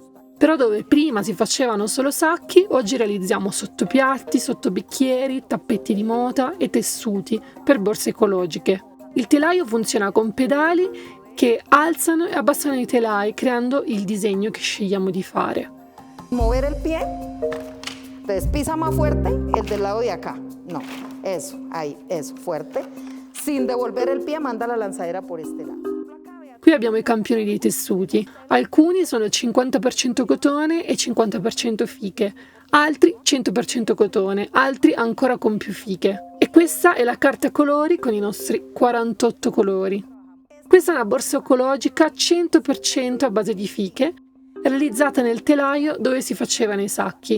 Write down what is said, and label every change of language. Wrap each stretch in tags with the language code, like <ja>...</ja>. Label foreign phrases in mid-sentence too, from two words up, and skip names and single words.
<it>Però dove prima si facevano solo sacchi, oggi realizziamo sottopiatti, sottobicchieri, tappeti di mota e tessuti per borse ecologiche. Il telaio funziona con pedali che alzano e abbassano i telai, creando il disegno che scegliamo di fare.</it> <es>Mover el pie, entonces pisa más fuerte el del lado de acá. No, eso, ahí, eso, fuerte. Sin devolver el pie, manda la lanzadera por este lado.</es> <it>Qui abbiamo i campioni dei tessuti. Alcuni sono 50% cotone e 50% fiche, altri 100% cotone, altri ancora con più fiche. E questa è la carta colori con i nostri 48 colori. Questa è una borsa ecologica 100% a base di fiche, realizzata nel telaio dove si facevano i sacchi.</it>